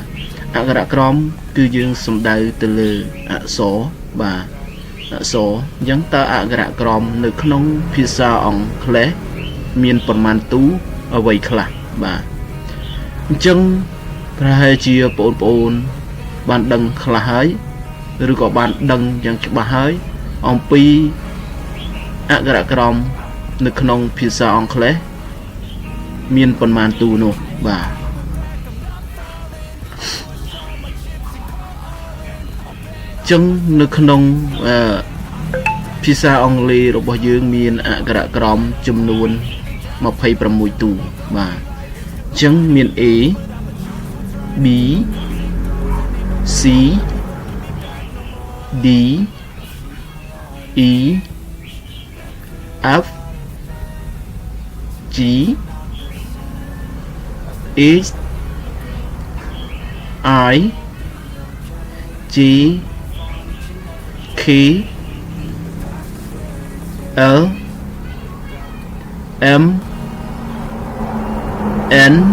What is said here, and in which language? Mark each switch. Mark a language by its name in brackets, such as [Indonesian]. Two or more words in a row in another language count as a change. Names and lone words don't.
[Khmer] អក្ខរក្រមគឺយើងសំដៅទៅលើអក្សរបាទអក្សរអញ្ចឹងតើអក្ខរក្រមនៅក្នុងភាសាអង់គ្លេសមានប្រមាណទូអ្វីខ្លះបាទអញ្ចឹងប្រហែលជាបងប្អូនបានដឹងខ្លះហើយឬក៏បានដឹងយ៉ាងច្បាស់ហើយអំពីអក្ខរក្រមនៅក្នុងភាសាអង់គ្លេសមានប្រមាណទូនោះបាទ ចឹងនៅក្នុងភាសាអង់គ្លេសរបស់យើងមានអក្ខរក្រមចំនួន26ទូបាទចឹងមាន [English] A B C D E F G H I J K L M N